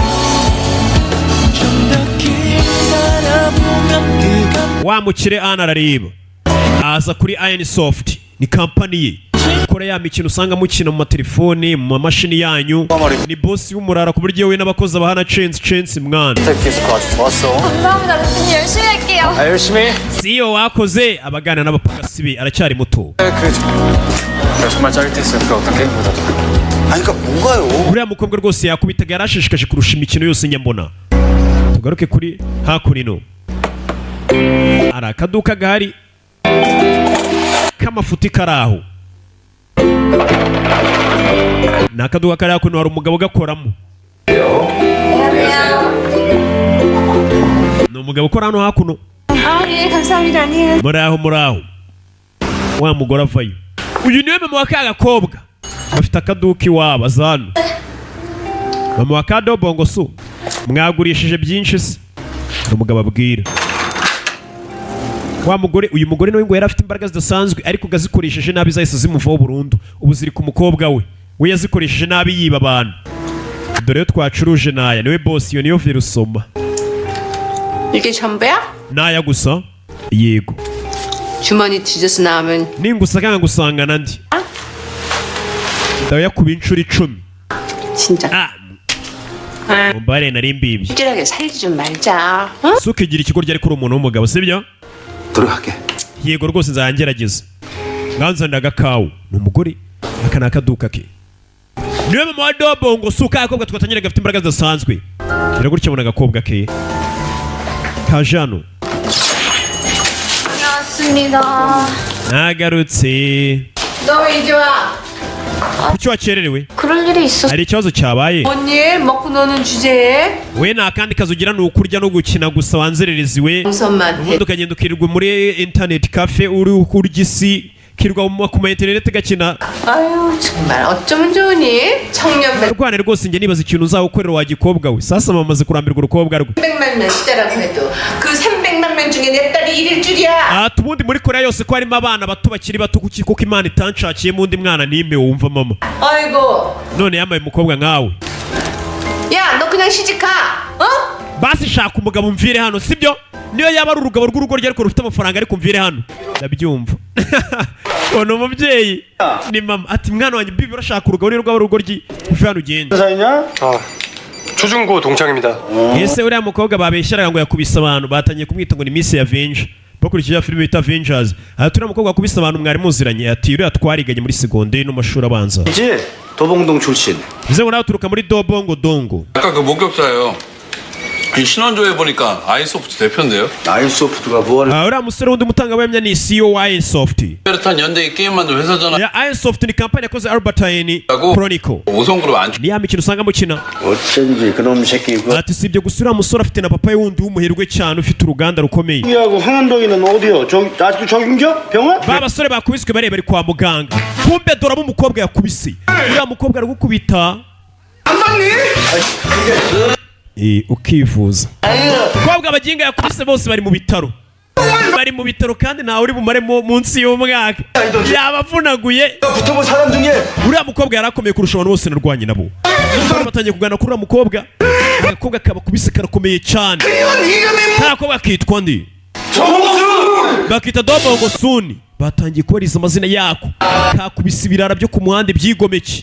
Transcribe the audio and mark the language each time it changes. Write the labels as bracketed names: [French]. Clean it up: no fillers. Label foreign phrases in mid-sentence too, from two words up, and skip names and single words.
[Kinyarwanda] wamukire Anne arareba aza kuri Iron Soft ni kampani ye ikora ya mikino usanga mukina mu matelefoni mu mamashini yanyu ni boss w'umurara ku buryo we n'abakozi abahana chance mwana [Korean] 감사합니다. 루틴 열심히 할게요. 아 열심히. [Kinyarwanda] CEO wakoze abagana n'abapagasi be aracyari muto [Korean] 그래 정말 짜릿했어요. 그 어떤 게임보다도. 아니 그러니까 뭐가요? [Kinyarwanda] uriya mukobwa rwose yakubitaga yarashishikaje kurusha imikino yose nyambona tugaruke kuri hakurino hari akaduka gahari k'amafuti kari aho ni akaduka kari hakuno hari umugabo ugakoramo ni umugabo ukora hano hakuno [Korean] 아, 예, 감사합니다. 안녕히 [Kinyarwanda] muri aho wa mugore avayo uyu niwe mama wa ka gakobwa bafite akaduka iwabo aza hano mama wa kadobongo so mwagurishije byinshi se hari umugabo abwira wa mugore uyu mugore nawe ngo yari afite imbaraga zidasanzwe ariko gazikoresheje nabi zahise zimuvaho burundu ubu ziri ku mukobwa we yazikoresheje nabi yiba abantu dore yo twacuruje naya niwe boss iyo niyo virusoma [Korean] 이게 전부야? [Kinyarwanda] naya gusa yego [Korean] 주머니 뒤져서 나오면 [Kinyarwanda] ningusanga ngusangana ndi ndayakuba inshuro 10 [Korean] 진짜 [Kinyarwanda] mumbare nari mbibye [Korean] 찌질하게 살지 좀 말자. 어? [Kinyarwanda] suka igira ikigo ryari kuri umuntu w'umugabo sibyo [Korean] 들어갈게. [Kinyarwanda] yego rwose nzagerageza nganzanira agakawu ni umugore aka ni akaduka ke niwe mama wa dobongo suka akobwa twatangire gafite imbaraga zidasanzwe gira gutya abona agakobwa ke kaje hano [Korean] 다녀왔습니다. [Kinyarwanda] nagarutse [Korean] 너 왜 이제 와? [Kinyarwanda] kuki wakererewe [Korean] 그럴 일이 있었어. [Kinyarwanda] hari ikibazo cyabaye [Korean] 언니 먹고 노는 주제에 [Kinyarwanda] we nta kandi kazi ugira ni ukurya no gukina gusa wanzerereziwe [Korean] 동선만 [Kinyarwanda] ubundi ukagenda ukirirwa muri [English] internet cafe [Kinyarwanda] uri kurya isi kirirwa ku ma internet gakina [Korean] 아유 정말 어쩌면 좋으니 청년 [Kinyarwanda] rwane rwose njye nibaza ikintu uzawukorera wa gikobwa we sasa mamaze kurambirwa urukobwa rwe [Korean] 300만 명 시대라고 해도 그 300만 명 중에 내 딸이 1일 줄이야. [Kinyarwanda] ubundi muri korea yose ko harimo abana bato bakiri bato kuko imana itanshakiye undi mwana n'imwe wumva mama [Korean] 아이고 [Kinyarwanda] none yambaye umukobwa nkawe [Korean] 야 너 그냥 시집가. 어? [Kinyarwanda] basi shaka umugabo mvire hano sibyo niyo yaba ari urugabo rw'urugo rye ariko rufite amafaranga ariko mvire hano ndabyumva ni umubyeyi ni mama ati mwana wanjye bibi urashaka urugabo niyo rwaba urugo rye uve hano ugende [Korean] 초중고 동창입니다. [Kinyarwanda] ese uriya mukobwa babeshyeraga ngo yakubise abantu batangiye kumwita ngo ni Miss Yavenje bakurikije filime bita Avengers. Aha turi umukobwa wakubise abantu mwari muziranye ati uriya twariganye muri segonderi no mashuri abanza. [Korean] 이제 도봉동 출신. [Kinyarwanda] Bize ngo nawe turuka muri Dobongo Dongo. [Korean] 아까 그 목격자예요. 이 신원조회 보니까 아이소프트 대표인데요. 아이소프트가 뭐 하는 [Kinyarwanda] uriya musore wundi mutangabuhamya ni CEO wa Airsoft. [Korean] 베르탄 연대기 게임 만든 회사잖아. [Kinyarwanda] Ya Airsoft ni kampani yakoze Albert Einstein Chronicle. [Korean] 오성그룹 안 [Kinyarwanda] Ni ya mikino usanga mukina. [Korean] 어쩐지 그놈 새끼 그 [Kinyarwanda] Ati sibyo gusa uriya musore afite na papa we wundi w'umuherwe cyane ufite uruganda rukomeye. [Korean] 하고 황한동이는 어디요? 아직도 적인겨? 병원? [Kinyarwanda] Ba basore bakubiswe bareba ari kwa muganga. Kumbe doramo umukobwa yakubise. Uriya mukobwa aragukubita. Ukivuza. Umukobwa abaginga yakubise bose bari mu bitaro. Bari mu bitaro kandi ntawe uri bumare munsi y'umwaka. Yabavunaguye. [Korean] 붙어본 사람 중에 [Kinyarwanda] Uriya mukobwa yarakomeye kurusha abantu bose narwanye nabo. Batangiye kugana kuri uriya mukobwa. Agakobwa kabakubise karakomeye cyane. Ntakobwa kitwa ndi. Bakita Dobongo Suni. Batangiye kubariza amazina yako. Kakubise ibirara byo ku muhanda byigomeke.